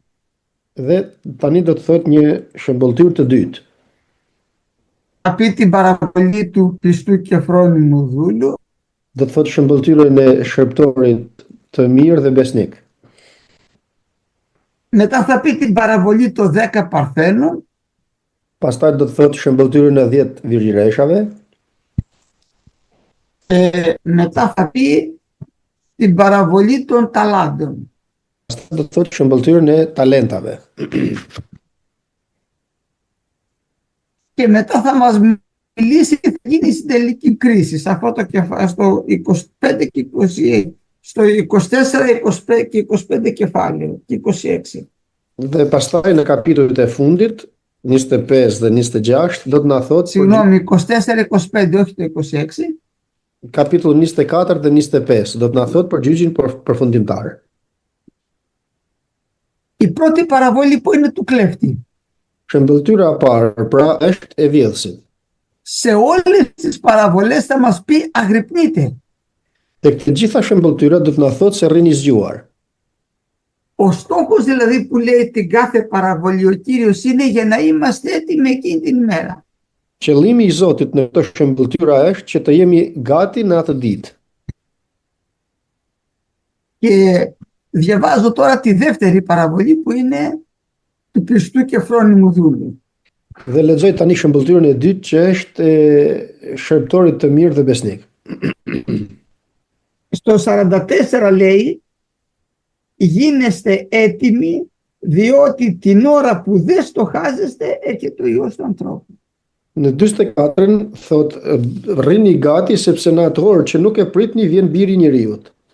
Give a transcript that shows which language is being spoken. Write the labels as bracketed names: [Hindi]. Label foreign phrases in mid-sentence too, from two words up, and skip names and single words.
[Albanian] Dhe tani do të thotë një shëmbëltyrë të dytë. [Greek] Θα πει την παραβολή του πιστού και φρόνιμου δούλου. [Albanian] Do të thotë shëmbëltyrën e shërptorit të mirë dhe besnik. [Greek] Μετά θα πει την παραβολή των 10 παρθένων. [Albanian] Pastaj do të thotë shëmbëltyrën e 10 virgjireshave. [Greek] Μετά θα πει την παραβολή των ταλάντων. [Albanian] Pastaj do të thotë shëmbëltyrën e talentave. [Greek] Και μετά θα μας μιλήσει και θα γίνει στην τελική κρίση. Σε αυτό το στο 25 και 26, στο 24, 25 και 25 κεφάλαιο και 26. [Albanian] Dhe pastaj në kapitujt e fundit, 25 dhe 26, do të na thotë [Greek] Συγγνώμη, 24-25, όχι το 26. [Albanian] Kapitulli 24 dhe 25 do të na thotë për gjyqin përfundimtar. [Greek] Η πρώτη παραβολή που είναι του κλέφτη. [Albanian] Shëmbëltyra e parë pra është e vjedhësit. [Greek] Σε όλες τις παραβολές θα μας πει αγρυπνείτε. [Albanian] Tek të gjitha shëmbëltyrat do të na thotë se rrini zgjuar. [Greek] Ο στόχος δηλαδή που λέει την κάθε παραβολή ο Κύριος είναι για να είμαστε έτοιμοι εκείνη την ημέρα. [Albanian] Qëllimi i Zotit në këtë shëmbëltyra është që të jemi gati në atë ditë. [Greek] Και διαβάζω τώρα τη δεύτερη παραβολή που είναι του πιστού και φρόνιμου δούλου. [Albanian] Dhe lexoj tani shëmbëltyrën e dytë që është e shërptorit të mirë dhe besnik. [Greek] Στο 44 λέει γίνεστε έτοιμοι διότι την ώρα που δεν στοχάζεστε έρχεται ο Υιός του ανθρώπου. [Albanian] Në 44 thot rrini gati sepse në atë orë që nuk e pritni vjen biri i njeriut.